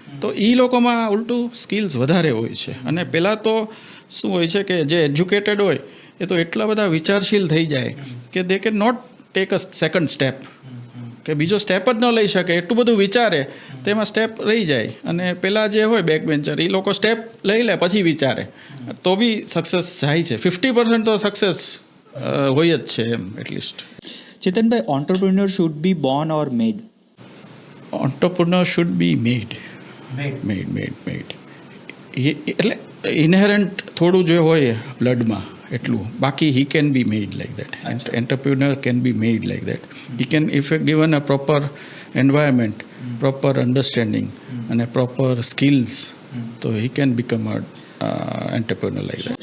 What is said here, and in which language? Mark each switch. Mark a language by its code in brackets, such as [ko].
[gu] તો એ લોકોમાં ઉલટું સ્કિલ્સ વધારે હોય છે. અને પહેલાં તો શું હોય છે કે જે એજ્યુકેટેડ હોય એ તો એટલા બધા વિચારશીલ થઈ જાય કે [en] they can not take a second step, [gu] કે બીજો સ્ટેપ જ ન લઈ શકે, એટલું બધું વિચારે તેમાં સ્ટેપ રહી જાય. અને પેલા જે હોય બેક બેન્ચર એ લોકો સ્ટેપ લઈ લે પછી વિચારે તો બી સક્સેસ જાય છે. 50% તો સક્સેસ હોય જ છે એમ at least. [en] Chetanbhai, entrepreneur should be born or made? Entrepreneur should be made. [gu] એટલે ઇનહેરન્ટ થોડું જે હોય બ્લડમાં એટલું, બાકી [en] He can be made like that. Entrepreneur can be made like that. He can if given a proper environment, proper understanding અને proper skills, તો he can become a entrepreneur like that.